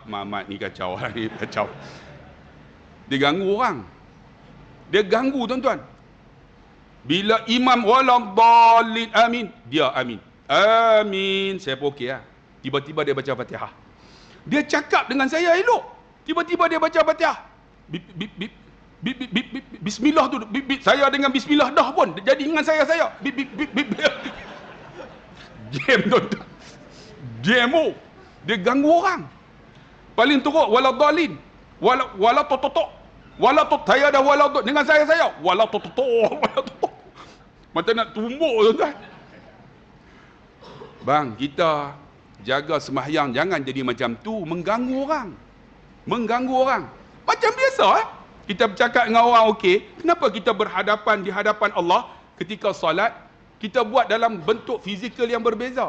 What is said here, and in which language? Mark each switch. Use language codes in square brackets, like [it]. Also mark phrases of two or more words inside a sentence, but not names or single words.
[ms] Mamat ni kacau. Ni kacau. Dia ganggu orang. Dia ganggu tuan-tuan. Bila imam [ar] waladhdallin amin, [ms] dia amin. Amin. Saya pun okey lah. Tiba-tiba dia baca Fatihah. Dia cakap dengan saya elok. Tiba-tiba dia baca Fatihah. Bip, bip, bip. Bip, bip, bip, bip. Bismillah tu. Bip, bip. Saya dengan bismillah dah pun. Jadi dengan saya. Bip, bip, bip, bip. Game tuan-tuan. Game. Dia ganggu orang. Paling teruk waladhdallin. Wala tototok. Wala tot saya dah wala tot dengan saya. Wala tototok. Macam nak tumbuk tuan-tuan. Bang, kita jaga sembahyang jangan jadi macam tu, mengganggu orang. Mengganggu orang. Macam biasa kita bercakap dengan orang okey, kenapa kita berhadapan di hadapan Allah ketika solat kita buat dalam bentuk fizikal yang berbeza?